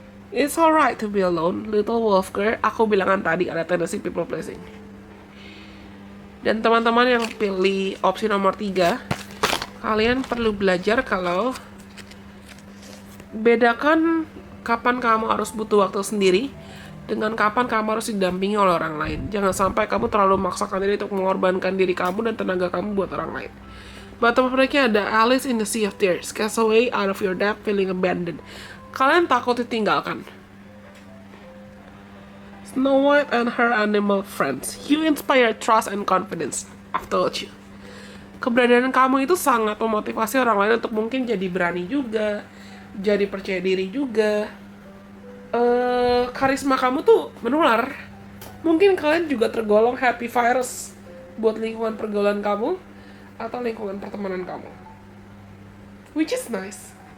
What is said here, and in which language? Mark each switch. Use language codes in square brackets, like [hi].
[en] It's alright to be alone, little wolf girl. [id] Aku bilangan tadi ada [en] tendency people pleasing. [id] Dan teman-teman yang pilih opsi nomor 3, kalian perlu belajar kalau bedakan kapan kamu harus butuh waktu sendiri dengan kapan kamu harus didampingi oleh orang lain. Jangan sampai kamu terlalu memaksakan diri untuk mengorbankan diri kamu dan tenaga kamu buat orang lain. [en] Bottom of deck-nya ada Alice in the Sea of Tears, cast away out of your depth, feeling abandoned. [id] Kalian takut ditinggalkan. [en] Snow White and her animal friends. You inspire trust and confidence. I've told you. [id] Keberadaan kamu itu sangat memotivasi orang lain untuk mungkin jadi berani juga, jadi percaya diri juga. Karisma kamu tuh menular. Mungkin kalian juga tergolong happy virus buat lingkungan pergaulan kamu atau lingkungan pertemanan kamu. [en] Which is nice.